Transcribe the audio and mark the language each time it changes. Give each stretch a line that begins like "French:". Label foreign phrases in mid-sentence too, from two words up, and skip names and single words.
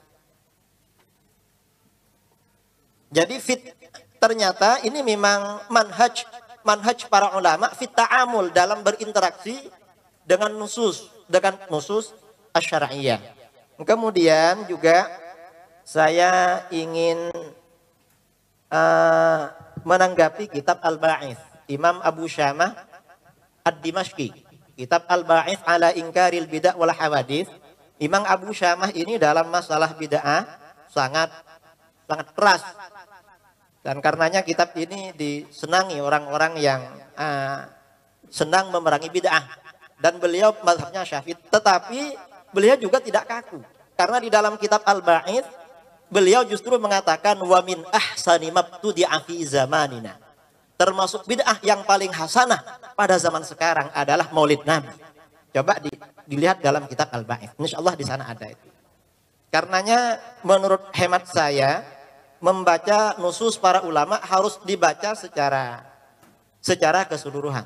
Indonesian: Jadi ternyata ini memang manhaj para ulama
Arabic: في التعامل,
Indonesian: dalam berinteraksi dengan
Arabic: النصوص الشرعية.
Indonesian: Kemudian juga saya ingin menanggapi kitab Al-Ba'its Imam Abu Syamah Ad-Dimashqi, kitab Al-Ba'its ala Inkaril Bid'ah wal Hawadits. Imam Abu Syamah ini dalam masalah bid'ah sangat keras. Dan karenanya kitab ini disenangi orang-orang yang senang memerangi bid'ah. Dan beliau mazhabnya Syafi'i, tetapi beliau juga tidak kaku. Karena di dalam kitab Al-Ba'its beliau justru mengatakan
Arabic: ومن أحسن ما ابتدع في زماننا.
Indonesian: termasuk bid'ah yang paling hasanah pada zaman sekarang adalah Maulid Nabi. Coba dilihat dalam kitab Al-Ba'ith. Insyaallah di sana ada itu. Karenanya menurut hemat saya, membaca nusus para ulama harus dibaca secara keseluruhan.